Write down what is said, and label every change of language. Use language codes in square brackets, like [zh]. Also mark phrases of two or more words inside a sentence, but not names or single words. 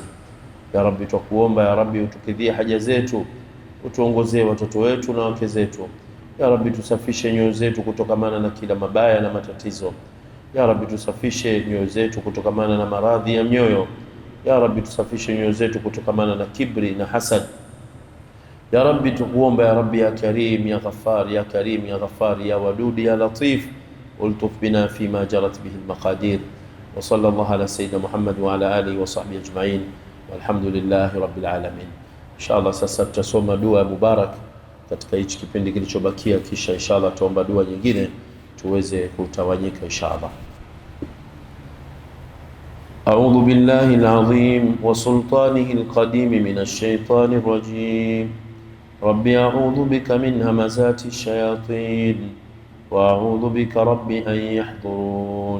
[ar] يا رب [sw] tukuomba [ar] يا رب [sw] utukidhie haja zetu, utuongozee watoto wetu na wake zetu. [ar] يا رب [sw] tusafishe nyoyo zetu kutokamana na kila mabaya na matatizo. [ar] يا رب [sw] tusafishe nyoyo zetu kutokamana na maradhi ya mioyo. [ar] يا رب [sw] tusafishe nyoyo zetu kutokamana na kibri na hasad. [ar] يا رب tukuomba يا رب يا كريم يا غفار يا كريم يا غفار يا ودود يا لطيف الطف بنا فيما جرت به المقادير. وصلى الله على سيدنا محمد وعلى آله وصحبه أجمعين والحمد لله رب العالمين. [sw] Inshallah sasa tutasoma dua mubarak katika hichi kipindi kilichobakia, kisha inshallah tuomba dua nyingine tuweze kutawanyika inshallah. [ar] أعوذ بالله العظيم وسلطانه القديم من الشيطان الرجيم. رب أعوذ بك من همزات الشياطين وأعوذ بك رب أن يحضرون.